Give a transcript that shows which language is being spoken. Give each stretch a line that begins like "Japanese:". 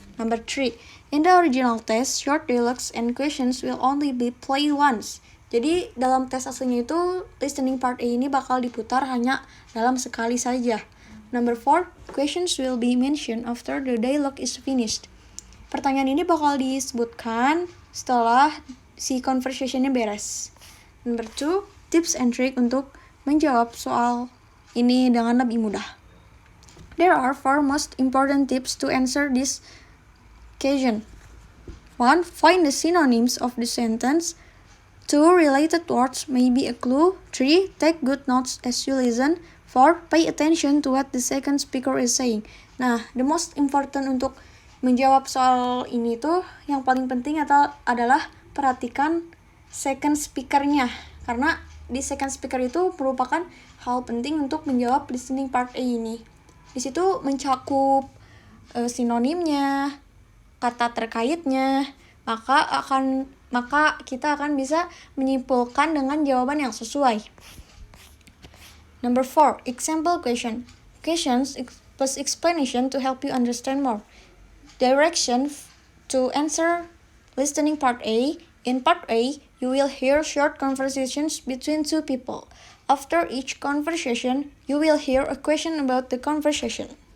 English: Number 3, in the original test, short dialogues and questions will only be played once.
Indonesian: Jadi dalam tes aslinya itu listening part A ini bakal diputar hanya dalam sekali saja.
English: Number 4, questions will be mentioned after the dialogue is finished.
Indonesian: Pertanyaan ini bakal disebutkan setelah si conversation-nya beres.
English: Number 2, tips and trick
Indonesian: untuk menjawab soal ini dengan lebih mudah.
English: There are 4 most important tips to answer this question. 1. Find the synonyms of the sentence. 2. Related words may be a clue. 3. Take good notes as you listen. 4. Pay attention to what the second speaker is saying.
Indonesian: Nah,
English: the most important
Indonesian: untuk menjawab soal ini tuh yang paling penting adalah perhatikan second speaker-nya. Karena di second speaker itu merupakan hal penting untuk menjawab listening part A ini. Di situ mencakup sinonimnya, kata terkaitnya, maka kita akan bisa menyimpulkan dengan jawaban yang sesuai.
English: Number 4, example question. Questions plus explanation to help you understand more. Direction to answer listening part A. In part A, you will hear short conversations between two people. After each conversation, you will hear a question about the conversation.